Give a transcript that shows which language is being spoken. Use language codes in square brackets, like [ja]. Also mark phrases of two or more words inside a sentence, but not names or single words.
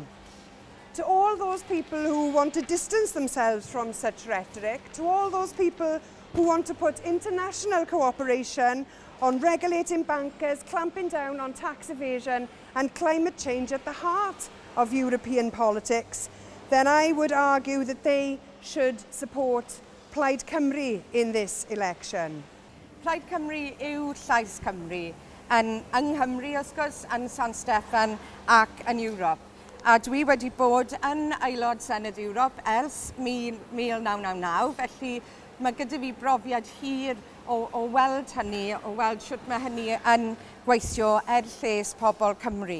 [en] To all those people who want to distance themselves from such rhetoric, to all those people who want to put international cooperation on regulating bankers, clamping down on tax evasion and climate change at the heart of European politics, then I would argue that they should support Plaid Cymru in this election. [cy] Plaid Cymru yw llais Cymru, yng Nghymru wrth gwrs, yn San Steffan ac yn Ewrop. A dwi wedi bod yn aelod Senedd Ewrop ers 1999, felly mae gyda fi brofiad hir o weld hynny, o weld sut mae hynny yn gweithio lles pobl Cymru.